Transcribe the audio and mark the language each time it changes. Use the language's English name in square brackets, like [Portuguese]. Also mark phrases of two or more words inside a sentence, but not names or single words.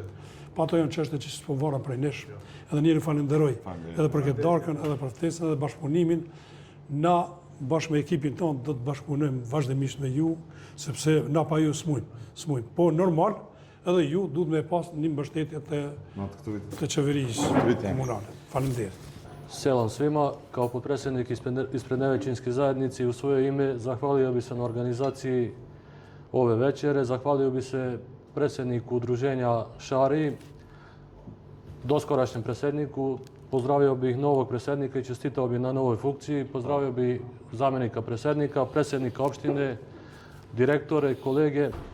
[Albanian] Pa ato janë çështje që s'po varen prej nesh. Edhe njëri falenderoj edhe për këtë darkën, edhe për ftesën, edhe bashkëpunimin. Na bashkë me ekipin tonë do të bashkëpunojmë vazhdimisht me ju, sepse na pa ju s'mujmë. Po normal, edhe ju duhet me pas një mbështetje të qeverisë komunale. Faleminderit. [Bosnian] Selam svima, kao potpredsjednik ispred Nevećinske zajednice u svoje ime zahvalio bi se na organizaciji ove večere, zahvalio bi se predsjedniku udruženja Šari, doskorašnjem predsjedniku, pozdravio bih novog predsjednika i čestitao bih na novoj funkciji, pozdravio bih zamjenika predsjednika opštine, direktore, kolege.